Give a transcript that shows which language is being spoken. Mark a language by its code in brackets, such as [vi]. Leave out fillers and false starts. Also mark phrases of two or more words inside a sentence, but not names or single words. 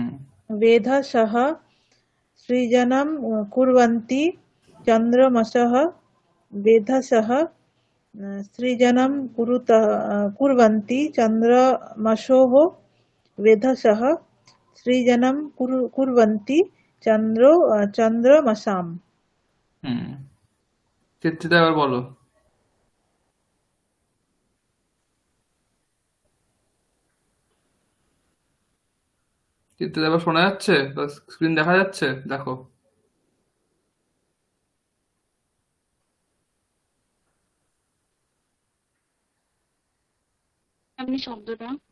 [sa] मेधसः सृजनं कुर्वन्ति चन्द्रमसः। मेधसः सृजनं कुर्वन्ति चन्द्रमसोः। मेधसः सृजनं कुर्वन्ति चन्द्रमसाम्। [bn] হুম চিত্রিতা এবার বলো। চিত্রিতা এবার শোনা যাচ্ছে? স্ক্রিন দেখা যাচ্ছে? দেখো। আপনি শব্দটা।